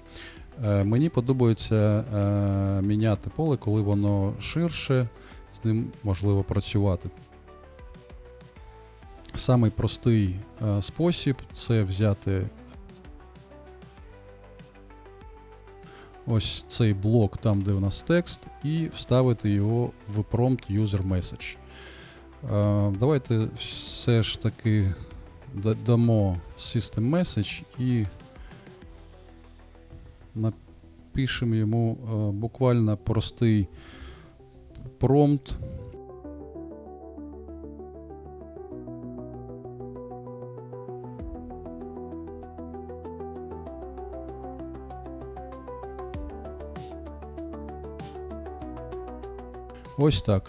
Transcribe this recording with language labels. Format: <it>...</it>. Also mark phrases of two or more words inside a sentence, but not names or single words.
<uk>Мені подобається міняти поле, коли воно ширше, з ним можливо працювати. Самий простий спосіб – це взяти ось цей блок, там де у нас текст, і вставити його в</uk> <en>prompt user message.</en> <uk>Давайте все ж таки дамо</uk> <en>system message</en> <uk>і напишемо йому буквально простий промпт. Ось так.</uk>